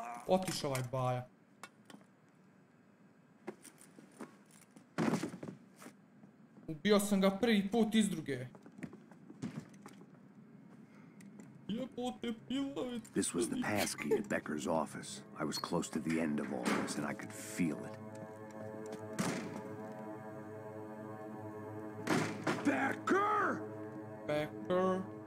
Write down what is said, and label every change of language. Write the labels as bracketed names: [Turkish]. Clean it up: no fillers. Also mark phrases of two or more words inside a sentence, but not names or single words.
[Serbian] Otiš ovaj baja. Ubio sam ga prvi put iz druge. [English] This was the passkey at Becker's office. I was close to the end of all this, and I could feel it. Becker! Becker.